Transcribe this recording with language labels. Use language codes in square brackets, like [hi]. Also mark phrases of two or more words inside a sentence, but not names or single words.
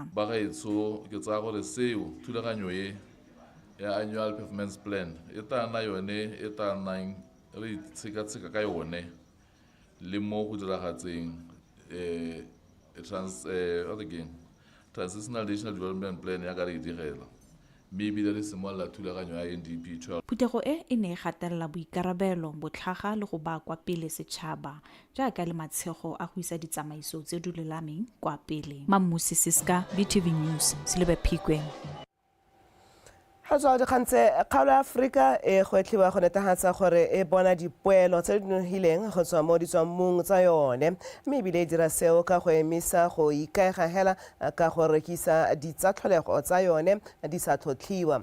[tn] Bagaetso ke tsaya gore seo thulaganyo e ya [en] annual performance plan [tn] e tana yone e tanang re tsheka ka yone le mo go diragatseng [en] transitional national development plan [tn] ya ka re direla. [en] Maybe there is more [tn] la thulaganyo ya NDP 12. Phuthego e ne gatelela boikarabelo, botlhaga le go ba kwa pele setšhaba jaaka le matshego a go isa ditsamaiso tse di lulameng kwa pele. Mamosisi, BTV News, Selebephikwe. Ha tswa dikgantse kgaolo ya Afrika e goetlhiwa go netefatsa gore e bona dipoelo tse di nonofileng go tswa mo ditswammung tsa yone, mme ebile e dira seo ka go emisa go ikaega hela ka go rekisa ditsatlholego tsa yone di sa tlhotlhiwa.